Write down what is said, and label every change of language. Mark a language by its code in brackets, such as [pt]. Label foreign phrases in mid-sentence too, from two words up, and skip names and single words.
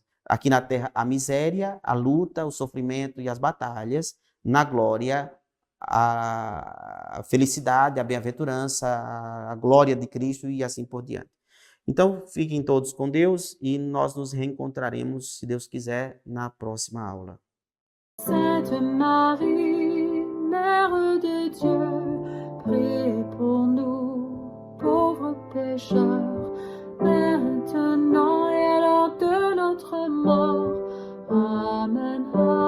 [pt] Aqui na terra, a miséria, a luta, o sofrimento e as batalhas. Na glória, a felicidade, a bem-aventurança, a glória de Cristo e assim por diante. Então, fiquem todos com Deus e nós nos reencontraremos, se Deus quiser, na próxima aula. [fr] Sainte Marie, Mère de Dieu, priez pour nous, pauvres pécheurs, maintenant et à l'heure de notre mort. Amen.